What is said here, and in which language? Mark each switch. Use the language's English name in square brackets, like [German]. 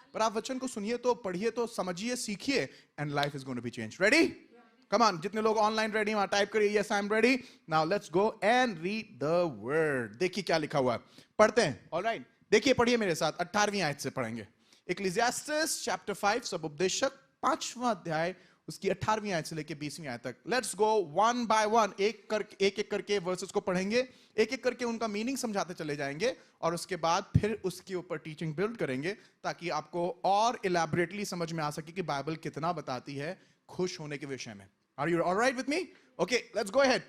[Hindi] पर आप वचन को सुनिए तो, पढ़िए तो, समझिए, सीखिए, [English] and life is going to be changed। Ready? [Hindi] Come on, जितने लोग ऑनलाइन रेडी वहां टाइप करिए [English] yes I am ready। Now let's go and read the word। [Hindi] देखिए क्या लिखा हुआ है, पढ़ते हैं। [English] All right, [Hindi] देखिए पढ़िए मेरे साथ, 18वीं आयत से पढ़ेंगे। इक्लेसियास्टिस चैप्टर 5 सब उपदेशक 5वां अध्याय उसकी 18वीं आयत से लेके 20वीं आयत तक। [English] let's go one by one, [Hindi] एक एक करके वर्सेस को पढ़ेंगे, एक एक करके उनका मीनिंग समझाते चले जाएंगे और उसके बाद फिर उसके ऊपर टीचिंग बिल्ड करेंगे ताकि आपको और इलैबोरेटली समझ में आ सके कि बाइबल कितना बताती है खुश होने के विषय में। [English] Are you alright with me? Okay, let's go ahead.